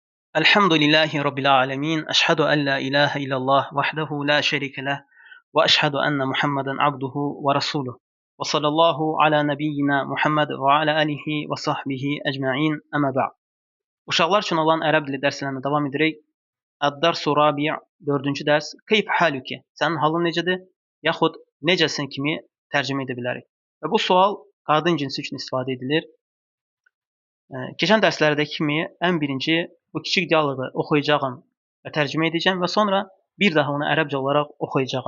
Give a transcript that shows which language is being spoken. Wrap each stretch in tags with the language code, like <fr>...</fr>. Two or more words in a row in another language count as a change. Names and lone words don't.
<ar>الحمد لله رب العالمين. أشهد أن لا إله إلا الله وحده لا شريك له. وأشهد أن محمدا عبده ورسوله. وصلى الله على نبينا محمد وعلى آله وصحبه أجمعين أما بعد.</ar> <az>Uşaqlar üçün olan ərəb dili dərslərinə davam edirik.</az> <ar>الدرس الرابع'</ar> <az>4-cü dərs.</az> <ar>كيف حالك?</ar> <az>Sənin halın necədir? Yaxud necəsin kimi tərcümə edə bilərik. Və bu sual qadın cinsi üçün istifadə edilir. Keçən dərslərdəki kimi ən birinci bu kiçik dialoqu oxuyacağım və tərcümə edəcəm və sonra bir daha onu ərəbcə olaraq oxuyacağım.</az>